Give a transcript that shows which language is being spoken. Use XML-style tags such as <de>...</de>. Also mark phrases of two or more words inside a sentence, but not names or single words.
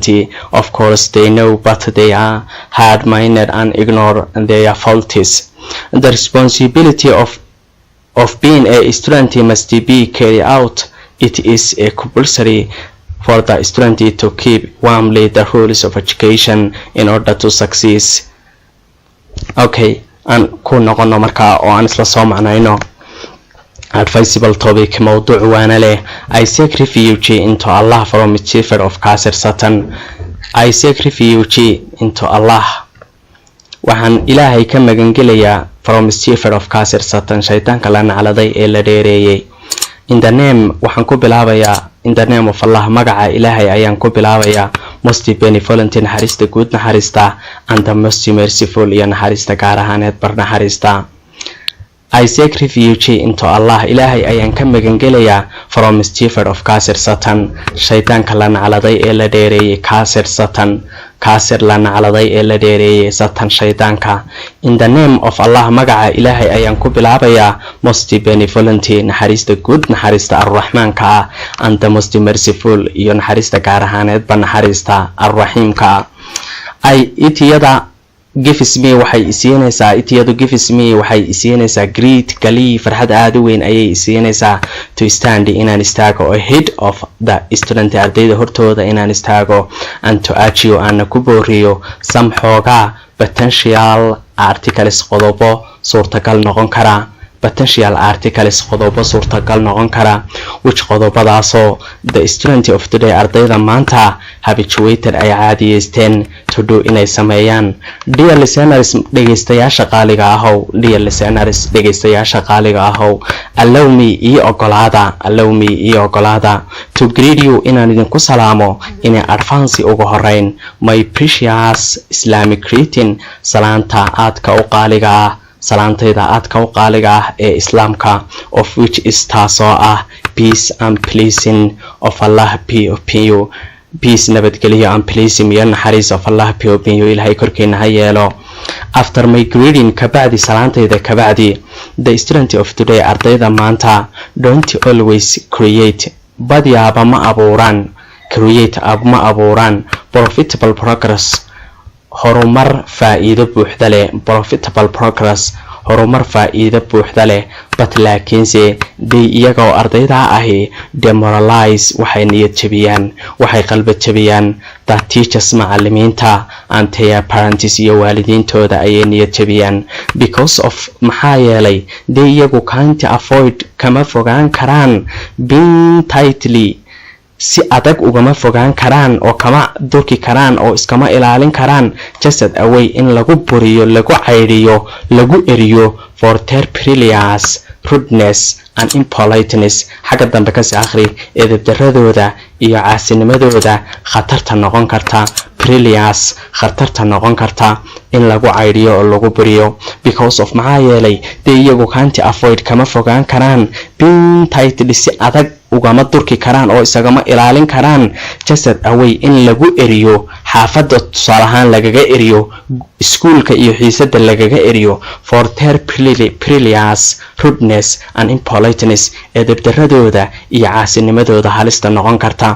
<en>Of course they know, but they are hard-minded and ignore their faults. The responsibility of being a student must be carried out. It is a compulsory for the student to keep warmly the rules of education in order to succeed.</en> <so>okay, aan ku noqono markaa oo aan isla soo macnayno</so> <en>advisable topic.</en> <so>mawduuc waana leh.</so> <en>I seek refuge into Allah from mischief of Kafir Satan. I seek refuge into Allah.</en> <so>waxaan ilaahay ka magan gelayaa</so> <en>from mischief of Kafir Satan,</en> <so>shaytaanka la nacladay ee la dheereeyay.</so> <en>in the name</en> <so>waxaan ku bilaabayaa</so> <en>in the name of Allah,</en> <so>magaca ilaahay ayaan ku bilaabayaa.</so> <en>most benevolent,</en> <so>naxariista guud naxariista,</so> <en>and the most merciful,</en> <so>iyo naxariista gaar ahaaneed bar naxariista.</so> <en>I seek refuge into Allah.</en> <so>ilaahay ayaan ka magan gelayaa</so> <en>from mischief of Kafir Satan,</en> <so>shaytaanka la nacladay ee la dheereeyay. Kafir la nacladay ee la dheereeyay, Satan shaytaanka.</so> <en>in the name of Allah,</en> <so>magaca ilaahay ayaan ku bilaabayaa</so> <en>most benevolent,</en> <so>naxariista guud naxariista arraxmaanka ah,</so> <en>and the most merciful,</en> <so>iyo naxariista gaar ahaaneed ba naxariista arraxiimka ah. itiyadu</so> <en>gives me</en> <so>waxay isiinaysaa</so> <en>great glee,</en> <so>farxad aad u weyn ayay isiinaysaa</so> <en>to stand</en> <so>inaan istaago</so> <en>ahead of the student,</en> <so>ardayda hortooda inaan istaago,</so> <en>and to achieve</en> <so>aan ku booriyo some xoogaa</so> <en>potential articles</en> <so>qodobo suurtagal noqon kara</so> <en>potential articles</en> <so>qodobo suurtagal noqon kara which qodobadaasoo</so> <en>the student of today</en> <so>ardayda maanta habituated ay caadiyeysteen</so> <en>to do</en> <so>inay sameeyaan.</so> <en>Dear listeners,</en> <so>dhegeystayaasha qaaliga ahow,</so> <en>dear listeners,</en> <so>dhegeystayaasha qaaliga ahow,</so> <en>allow me</en> <so>iyo ogolaada</so> <en>to greet you</en> <so>inaan idinku salaamo</so> <en>in advance</en> <so>ugu horeyn</so> <en>my precious Islamic greeting,</en> <so>salaanta aadka u qaaliga ah, salaantayda aadka u qaaliga ah ee islaamka,</so> <en>of which is</en> <so>taasoo ah</so> <en>peace and blessing of Allah be upon you. Peace nabadgelyo and blessing</en> <so>iyo naxariis</so> <en>of Allah be upon you,</en> <so>ilaahay korkeena ha yeelo.</so> <en>After my greeting,</en> <so>kabacdi salaantayda kabacdi,</so> <en>the student of today</en> <so>ardayda maanta</so> <en>don't always create</en> <so>badiyaaba ma abuuraan</so> <en>profitable progress,</en> <so>horumar faa'iido buuxda leh,</so> <en>profitable progress,</en> <so>horumar faa'iido buuxda leh, but laakiinse day iyagoo ardayda ahi demoralize waxay niyad jabiyaan, waxay qalbad jabiyaan</so> <en>that teachers</en> <so>macallimiinta</so> <en>and their parents</en> <so>iyo waalidiintooda ayay niyad jabiyaan</so> <en>because of</en> <so>maxaa yeelay day iyagu</so> <en>can't avoid</en> <so>kama fogaan karaan</so> <en>being tightly</en> <so>si adag ugama fogaan karaan oo kama durki karaan oo iskama ilaalin karaan</so> <en>just away</en> <so>in lagu buriyo, lagu cayriyo, lagu eriyo</so> <en>for their previous rudeness and impoliteness.</en> <so>xagga dambe ka sii akhri edebdaradooda iyo caasinimadooda khatarta noqon karta, previous khatarta noqon karta in lagu cayriyo oo lagu buriyo</so> <en>because of</en> <so>maxaa yeelay dee iyagu</so> <en>can't avoid</en> <so>kama fogaan karaan</so> <en>being tightly</en> <so>si adag ugama durki karaan oo isagama ilaalin karaan</so> <en>just away</en> <so>in lagu eriyo xaafadda tusaale ahaan lagaga eriyo, iskuulka iyo xiisada lagaga eriyo</so> <en>for their previous rudeness and impoliteness,</en> <so>edebdaradooda iyo caasinimadooda halista noqon karta.</so>